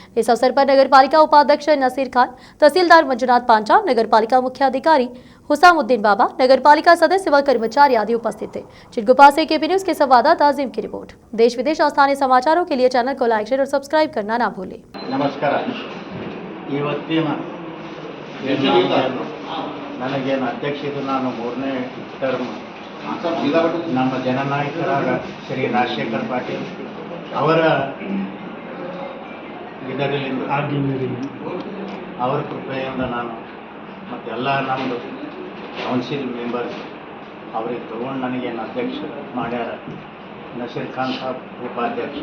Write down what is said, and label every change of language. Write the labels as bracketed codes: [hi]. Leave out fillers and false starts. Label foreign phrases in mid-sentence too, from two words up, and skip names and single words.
[hi] इस अवसर पर नगरपालिका उपाध्यक्ष नसीर खान, तहसीलदार मंजुनाथ पांचा, नगरपालिका मुख्य अधिकारी हुसामुद्दीन बाबा, नगरपालिका सदस्य व कर्मचारी आदि उपस्थित थे। चिरकुप्पा से केपी न्यूज के संवाददाता अजीम की रिपोर्ट। देश विदेश और स्थानीय समाचारों के लिए चैनल को [en] like, share [hi] और सब्सक्राइब करना ना भूलें। नमस्कार। [kn] ಇವತ್ತಿನ ನನಗೇನು ಅಧ್ಯಕ್ಷರು ನಾನು 3ನೇ ಟರ್ಮ್ ನಮ್ಮ ಜನನಾಯಕರಾದ ಶ್ರೀ ರಾಜಶೇಖರ್ ಪಾಟೀಲ್ ಅವರ ಇದರಿಂದ ಅವರ ಕೃಪೆಯಿಂದ ನಾನು ಮತ್ತೆಲ್ಲ ನಮ್ಮದು [en] council members [kn] ಅವ್ರಿಗೆ ತೊಗೊಂಡು ನನಗೇನು ಅಧ್ಯಕ್ಷ ಮಾಡ್ಯಾರ ನಸೀರ್ ಖಾನ್ ಸಾಬ್ ಉಪಾಧ್ಯಕ್ಷ.